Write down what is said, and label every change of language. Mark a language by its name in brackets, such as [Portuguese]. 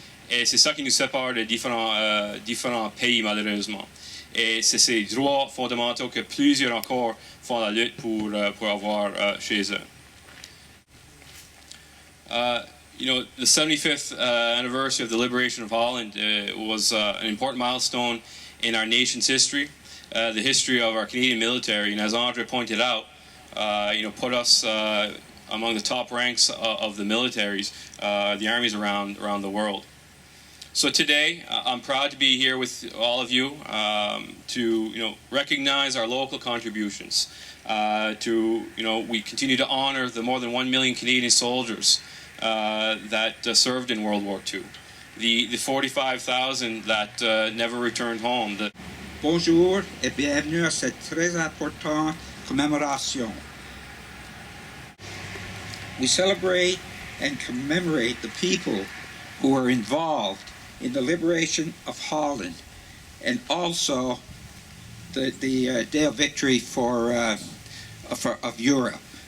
[French] Et c'est ça qui nous sépare de différents pays, malheureusement. Et c'est ces droits fondamentaux que plusieurs encore font la lutte pour avoir chez eux. [English] The 75th anniversary of the liberation of Holland was an important milestone in our nation's history, the history of our Canadian military, and as Andre pointed out, put us among the top ranks of the militaries, the armies around the world. So today, I'm proud to be here with all of you to recognize our local contributions. We continue to honor the more than 1 million Canadian soldiers that served in World War II, the 45,000 that never returned home. [French] Bonjour et bienvenue à cette très importante commémoration. [English] We celebrate and commemorate the people who were involved in the liberation of Holland, and also the day of victory of Europe.